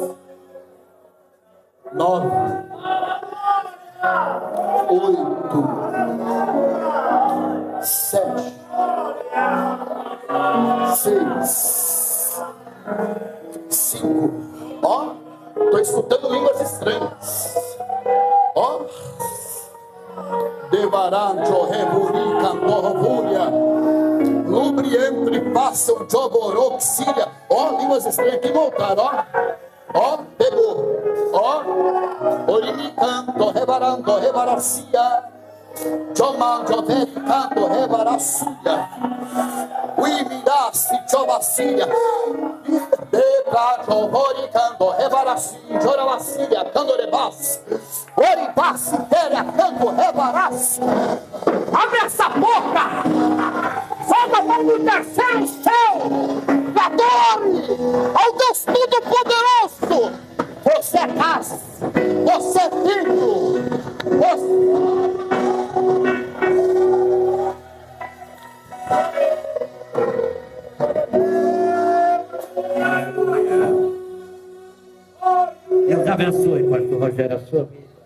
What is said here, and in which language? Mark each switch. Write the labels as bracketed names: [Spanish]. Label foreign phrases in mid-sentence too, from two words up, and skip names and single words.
[Portuguese] 9. 8. 7. 6. 5. Ó, estou escutando línguas estranhas. Ó. Devarancho, reburi, cantorrovúria, lubriempre, passam, joboroxília. Ó, línguas estranhas que voltaram, ó. Ó, pegou. Ó, orimicanto, revarando, revaracia. Joman, jovericanto, revaracia. Uimidasse, jovacília. Debajo, oricando, revaracia, joravacília, candorebas. Oribassi, teria, canto, revaracia. Abre essa boca! Solta a mão do terceiro céu! Adore ao Deus Todo-Poderoso! Você é casa, você é filho, Deus abençoe, pastor Rogério, a sua vida.